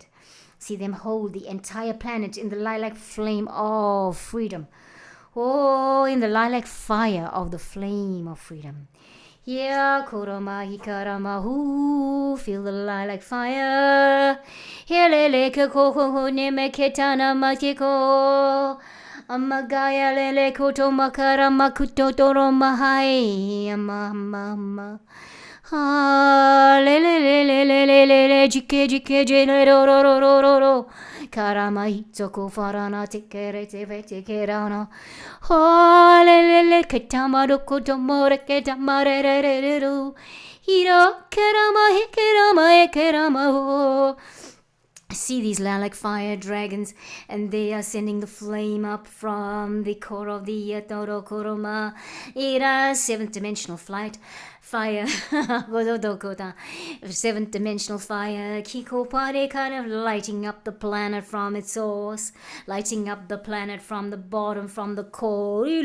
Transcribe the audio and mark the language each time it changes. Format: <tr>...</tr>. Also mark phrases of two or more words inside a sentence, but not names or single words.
<en>See them hold the entire planet in the lilac flame of freedom. Oh, in the lilac fire of the flame of freedom. Yeah, koroma hikarama hu, feel the lilac fire. Helele koko neme ketana makiko. Amagaya lele koto makara makuto toro mahai. Mama. Ah, le le le le le le le le jike jike jele ro ro ro ro ro ro karama hitsoko farana tikere teve tikerana oh le le le ketama do kotomore ketamare re re re ro hiro kerama oh. See these lilac fire dragons, and they are sending the flame up from the core of the Yatoro Koroma. Ira, seventh dimensional flight. Fire, seventh dimensional fire, Kiko Pare, kind of lighting up the planet from its source, lighting up the planet from the bottom, from the core.</en>